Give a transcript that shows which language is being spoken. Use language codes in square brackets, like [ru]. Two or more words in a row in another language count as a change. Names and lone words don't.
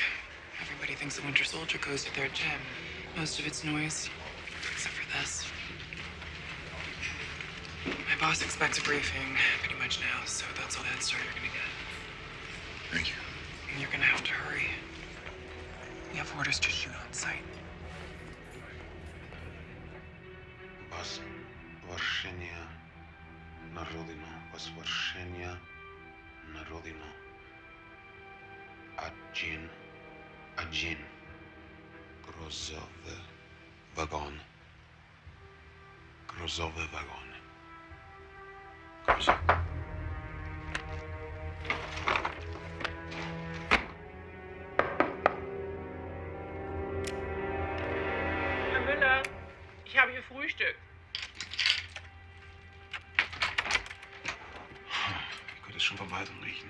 [en] Everybody thinks the Winter Soldier goes to their gym. Most of it's noise, except for this. My boss expects a briefing pretty much now, so that's all the head start you're gonna get. Thank you. And you're gonna have to hurry. We have orders to shoot on sight. [ru] Возвращение на родину. Возвращение на родину. Один. Грузовый вагон. Грузовый вагон. Грузовый. [de] Herr Müller, ich habe Ihr Frühstück. Ich könnte es schon von weitem riechen.